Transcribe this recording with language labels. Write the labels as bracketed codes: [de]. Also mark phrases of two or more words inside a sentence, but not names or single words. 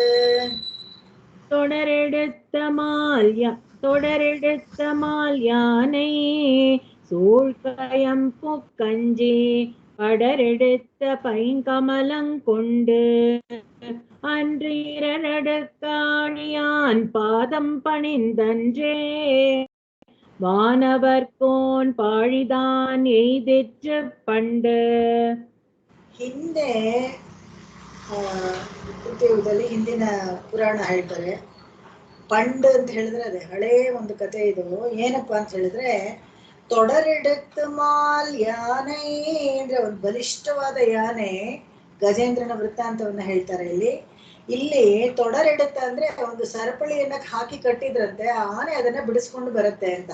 [ta] தொடரெடுத்த மால் யானை சூழ்கயம் புக்கஞ்சி படரெடுத்த பைங்கமலம் கொண்டு அன்று இரடடுக்காணியான் பாதம் பணிந்தன்றே வானவர்கோன் பாழிதான் எய்திற்று பண்டு. [kn] ಹಿಂದೆ ಕೃತಿಯುಗದಲ್ಲಿ ಹಿಂದಿನ ಪುರಾಣ ಹೇಳ್ತಾರೆ. ಪಂಡ್ ಅಂತ ಹೇಳಿದ್ರೆ ಅದೇ ಹಳೇ ಒಂದು ಕತೆ. ಇದು ಏನಪ್ಪಾ ಅಂತ ಹೇಳಿದ್ರೆ, [ta] தொடரெடுத்த மால் யானை [kn] ಅಂದ್ರೆ ಒಂದು ಬಲಿಷ್ಠವಾದ ಯಾನೆ, ಗಜೇಂದ್ರನ ವೃತ್ತಾಂತವನ್ನ ಹೇಳ್ತಾರೆ ಇಲ್ಲಿ ತೊಡರೆಡುತ್ತ ಅಂದ್ರೆ ಒಂದು ಸರಪಳಿಯನ್ನ ಹಾಕಿ ಕಟ್ಟಿದ್ರಂತೆ, ಆ ಆನೆ ಅದನ್ನ ಬಿಡಿಸ್ಕೊಂಡು ಬರುತ್ತೆ ಅಂತ.